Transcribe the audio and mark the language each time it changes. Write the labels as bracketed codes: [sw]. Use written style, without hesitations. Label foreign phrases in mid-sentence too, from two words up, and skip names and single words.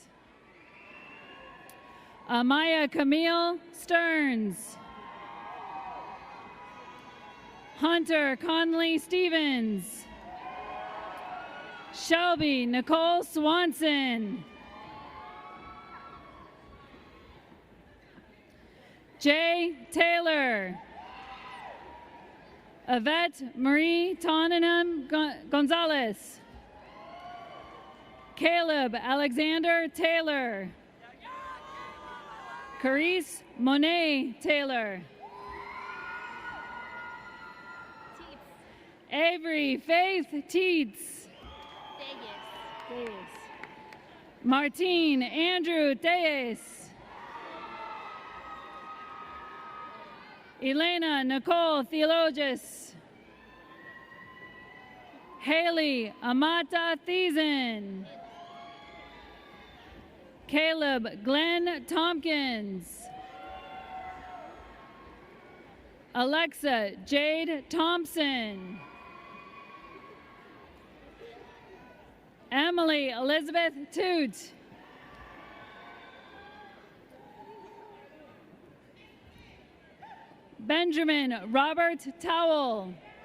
[en] Amaya Camille Stearns. Hunter Conley Stevens. Shelby Nicole Swanson. Jay Taylor. Yvette Marie Tottenham Gonzalez. Caleb Alexander Taylor. Carice Monet Taylor. Avery Faith Teets. Martine Andrew Tejes. Elena Nicole Theologus. Haley Amata Thiessen. Caleb Glenn Tompkins. Alexa Jade Thompson. Emily Elizabeth Toot. Benjamin Robert Towell.